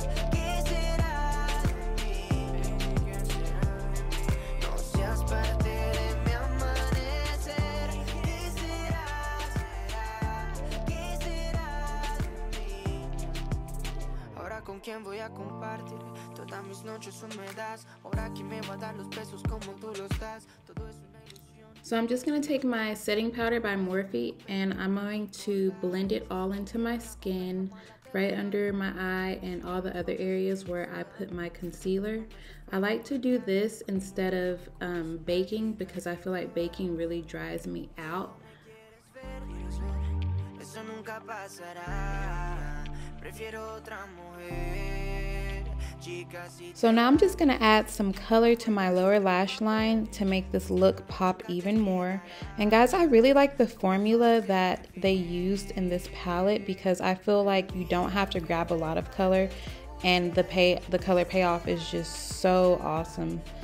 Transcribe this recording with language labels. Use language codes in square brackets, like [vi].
[es] ¿Qué será de mí? No seas parte de mi amanecer. ¿Qué será? ¿Qué será de mí? Ahora con quién voy a compartir todas mis noches húmedas. Ahora quién me va a dar los besos como tú los das. Todo es una ilusión. [en] So I'm just going to take my setting powder by Morphe and I'm going to blend it all into my skin, right under my eye and all the other areas where I put my concealer. I like to do this instead of baking because I feel like baking really dries me out. [es] Eso nunca pasará. Prefiero otra mujer. [en] So now I'm just going to add some color to my lower lash line to make this look pop even more. And guys, I really like the formula that they used in this palette because I feel like you don't have to grab a lot of color, and the color payoff is just so awesome.